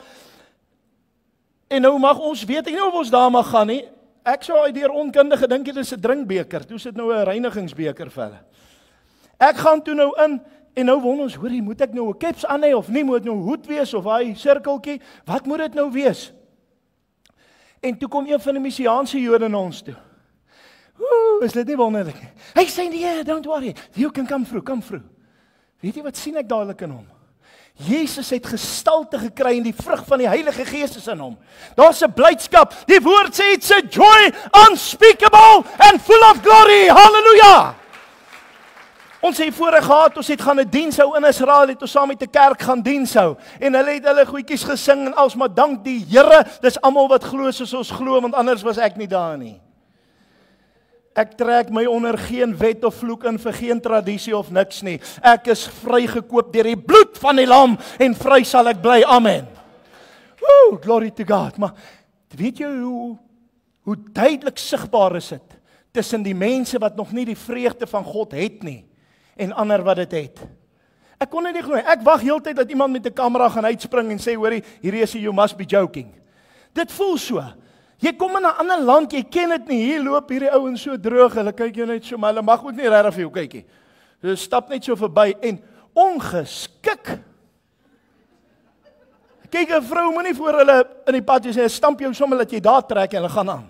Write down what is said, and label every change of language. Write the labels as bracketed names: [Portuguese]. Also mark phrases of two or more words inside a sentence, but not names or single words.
[Afrikaans] En nou mag ons, weet ek nie of ons daar mag gaan nie, ek sou uit deur onkundige dink dit is 'n drinkbeker, toe sit nou 'n reinigingsbeker vir hulle. Ek gaan toe nou in, en nou wonder ons, hoorie, moet ek nou 'n keps aan hê, of nie, moet nou 'n hoed wees, of hy sirkeltjie, wat moet dit nou wees? En toe kom een van die Messiaanse Jode na ons toe. Is dit nie wonderlik? Hy sê, nee, [English] don't worry, you can come through. [Afrikaans] Weet jy wat sien ek dadelik in hom? Jesus het gestalte gekry en die vrug van die Heilige Gees is in hom. Daar's 'n blydskap. Die woord sê [English] it's a joy unspeakable and full of glory. [Afrikaans] Halleluja! Ons het voorheen gehad, ons het gaan 'n diens hou in Israel, het ons saam met 'n kerk gaan diens hou. En hulle het hulle goedjies gesing en als maar dank die Here, dis almal wat glo soos ons glo, want anders was ek nie daar nie. Ek trek my onder geen wet of vloek in vir geen tradisie of niks nie. Ek is vrygekoop deur die bloed van die lam en vry sal ek bly. [English] Amen. Woo, glory to God. [Afrikaans] Maar weet jy hoe duidelik sigbaar is dit tussen die mense wat nog nie die vreugde van God het nie en ander wat dit het. Ek kon dit nie glo nie. Ek wag heeltyd dat iemand met 'n kamera gaan uitspring en sê, hoorie, hierdie is [English] you must be joking. [Afrikaans] Dit voel so. Jy kom in 'n ander land, jy ken dit nie. Hier loop hierdie ouens so droog, hulle kyk jou net so, maar hulle mag ook nie regtig vir jou kykie. Hulle stap net so verby en ongeskik. Kyk, 'n vrou moenie voor hulle in die pad sê, stamp jou sommer dat jy daar trek en hulle gaan aan.